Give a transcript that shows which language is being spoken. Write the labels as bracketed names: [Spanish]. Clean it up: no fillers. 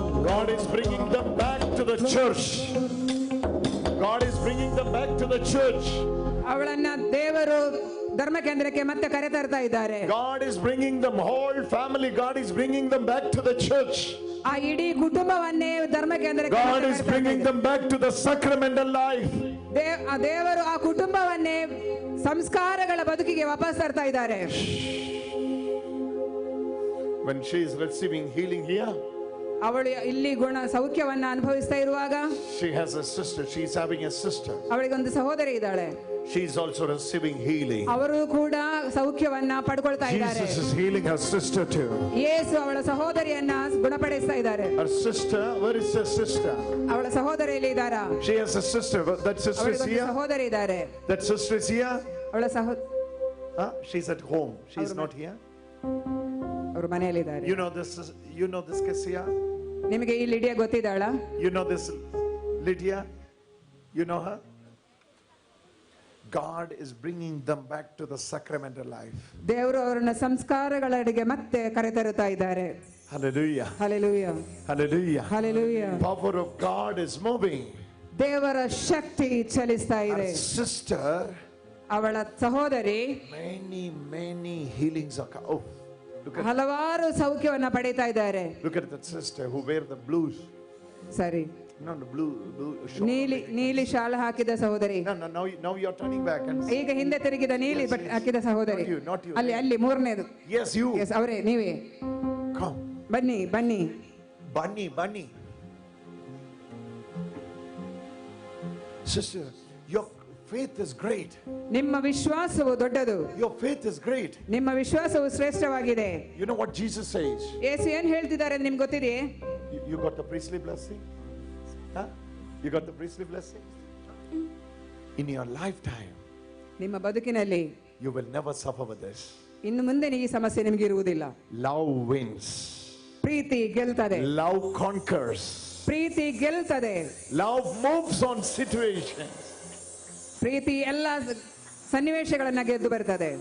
[English] God is bringing them back to the church. God is bringing them back to the church. [Kannada] ಅವಳನ್ನ ದೇವರು ಧರ್ಮ ಕೇಂದ್ರಕ್ಕೆ ಮತ್ತೆ ಕರೆತರ್ತಾ ಇದ್ದಾರೆ. [English] God is bringing them whole family. God is bringing them back to the church. [Kannada] ಆ ಇಡೀ ಕುಟುಂಬವನ್ನೇ ಧರ್ಮ ಕೇಂದ್ರಕ್ಕೆ [English] God is bringing them back to the sacramental life. [Kannada] ದೇವರು ಆ ಕುಟುಂಬವನ್ನೇ ಸಂಸ್ಕಾರಗಳ ಬದುಕಿಗೆ ವಾಪಸ್ ತರ್ತಾ ಇದ್ದಾರೆ. [English] When she is receiving healing here, [Kannada] ಅವಳು ಇಲ್ಲಿ ಸೌಖ್ಯವನ್ನ ಅನುಭವಿಸ್ತಾ ಇರುವಾಗ [English] she has a sister. She is having a sister. [Kannada] ಅವಳಿಗೊಂದು ಸಹೋದರಿ ಇದ್ದಾಳೆ. [English] She is also receiving healing. [Kannada] ಅವರು ಕೂಡ ಸೌಖ್ಯವನ್ನ ಪಡ್ಕೊಳ್ತಾ ಇದ್ದಾರೆ. [English] Jesus is healing her sister too. [Kannada] ಯೇಸು ಅವಳ ಸಹೋದರಿಯನ್ನ ಗುಣಪಡಿಸ್ತಾ ಇದ್ದಾರೆ. [English] Her sister, where is her sister? [Kannada] ಅವಳ ಸಹೋದರಿ ಇಲ್ಲಿ ಇದ್ದಾರಾ? [English] She has a sister. That sister is here. [Kannada] ಸಹೋದರಿ ಇದ್ದಾರೆ. [English] That sister is here. [Kannada] ಅವಳ [English] She's at home. She's not here. [Kannada] ಅವರು ಮನೆಯಲ್ಲಿ ಇದ್ದಾರೆ. [English] You know this Kessia? [Kannada] ನಿಮಗೆ ಈ Lydia ಗೊತ್ತಿದ್ದಾಳ? [English] You know this Lydia? You know her? God is bringing them back to the sacramental life. [Kannada] ದೇವರು ಅವರನ್ನ ಸಂಸ್ಕಾರಗಳಡೆಗೆ ಮತ್ತೆ ಕರೆತರುತ್ತಾ ಇದ್ದಾರೆ. [English] Hallelujah. Hallelujah. Hallelujah. Hallelujah. Power of God is moving. [Kannada] ದೇವರ ಶಕ್ತಿ ಚಲಿಸ್ತಾ ಇದೆ. [English] Her sister, [Kannada] ಅವಳ ಸಹೋದರಿ [English] many healings are oh, look at [Kannada] ಹಲವಾರು ಸೌಖ್ಯವನ್ನ ಪಡೀತಾ ಇದ್ದಾರೆ. [English] look at that sister who wear the blues. [Kannada] ಸರಿ, [English] No, the blue shawl. [Kannada] ನೀಲಿ ಶಾಲ ಹಾಕಿದ ಸಹೋದರಿ. [English] Now you are turning back and [Kannada] ಈಗ ಹಿಂದೆ ತಿರುಗಿದ ನೀಲಿ ಬಟ್ಟೆ ಹಾಕಿದ ಸಹೋದರಿ. [English] Not you. [Kannada] ಅಲ್ಲಿ ಮೂರನೇದು. [English] Yes, you. [Kannada] ಎಸ್, ಅವರೇ, ನೀವೇ. [English] Come. [Kannada] ಬನ್ನಿ. Bunny. [English] Sister, your faith is great. [Kannada] ನಿಮ್ಮ ವಿಶ್ವಾಸವು ದೊಡ್ಡದು. [English] Your faith is great. [Kannada] ನಿಮ್ಮ ವಿಶ್ವಾಸವು ಶ್ರೇಷ್ಠವಾಗಿದೆ. [English] You know what Jesus says? [Kannada] ಯೇಸು ಏನ್ ಹೇಳ್ತಿದ್ದಾರೆ ಅಂತ ನಿಮ್ಗೆ ಗೊತ್ತಿದೆಯೇ? [English] You got the priestly blessing? Huh? You got the priestly blessing? In your lifetime, [Kannada] ನಿಮ್ಮ ಬದುಕಿನಲ್ಲಿ [English] you will never suffer with this. [Kannada] ಇನ್ನು ಮುಂದೆ ಈ ಸಮಸ್ಯೆ ನಿಮಗೆ ಇರುವುದಿಲ್ಲ. [English] Love wins. [Kannada] Preethi ಗೆಲ್ತದೆ. [English] Love conquers. [Kannada] Preethi ಗೆಲ್ತದೆ. [English] Love moves on situations. [Kannada] ಪ್ರೀತಿ ಎಲ್ಲ ಸನ್ನಿವೇಶಗಳನ್ನ ಗೆದ್ದು ಬರ್ತದೆ.